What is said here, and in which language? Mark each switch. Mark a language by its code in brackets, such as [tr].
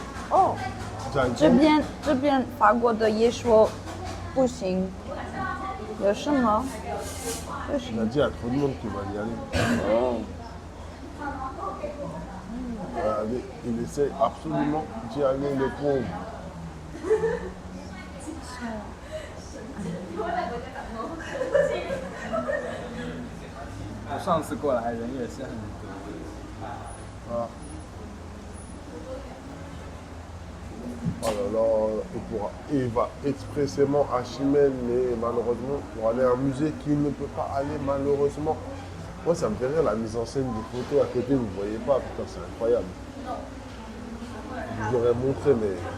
[zh] Oh, 这边法国的也说不行，有什么？为什 [fr] On [zh] 么 [fr] a dit, il y a trop de monde qui va y aller. Regardez, il essaie absolument d'y aller, le pauvre. [zh] 我上次过来人也是很多。 [fr] Voilà. Oh là là, il va expressément à Chimène, mais malheureusement, pour aller à un musée qu'il ne peut pas aller, malheureusement. Moi, ça me fait rire la mise en scène des photos à côté, vous ne voyez pas, putain, c'est incroyable. Je vous aurais montré, mais.